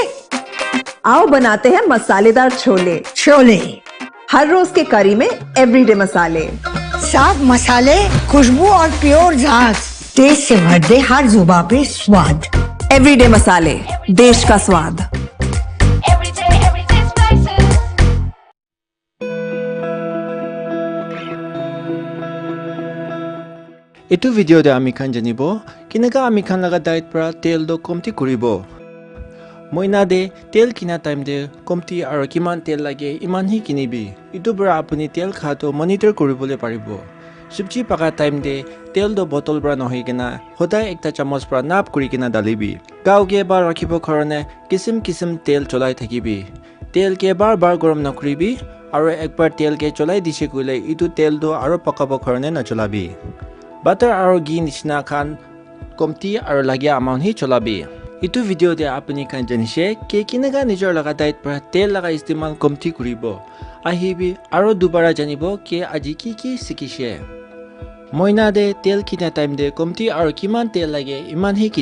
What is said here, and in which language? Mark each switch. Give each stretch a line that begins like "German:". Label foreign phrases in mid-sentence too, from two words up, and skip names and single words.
Hindi: आओ बनाते हैं मसालेदार छोले छोले हर रोज के करी में एवरीडे मसाले साफ मसाले खुशबू और प्योर जांच टेस्ट से भर दे हर जुबान पे स्वाद एवरीडे मसाले, देश का स्वाद।
Naga Pidgin: Itu video de ami khan janibo kinaka ami khan laga diet pra tel do komti kuribo moina de tel kina time de komti aro kiman tel lage iman hi kinibi itu bra apuni tel kha to monitor kuribole paribo subji paka time de tel do bottle bra nohi kina hodai ekta chamos pra nap kuri kina dalibi gao ge bar rakhibo khorone kisim kisim tel cholai thakibi tel ke bar bar gorom nakribi aro ekbar tel ke cholai dise kule itu tel do aro pakabo khorone na cholabi butter aro ghee nishna khan komti aro lagya amount hi cholabi itu video de apni khan janishe ke kinaga nijor laga diet pra tel laga istemal komti kuribo ahibi aro dubara janibo ke aji ki sikishe moina de tel kina time de komti aro kiman tel lage iman hi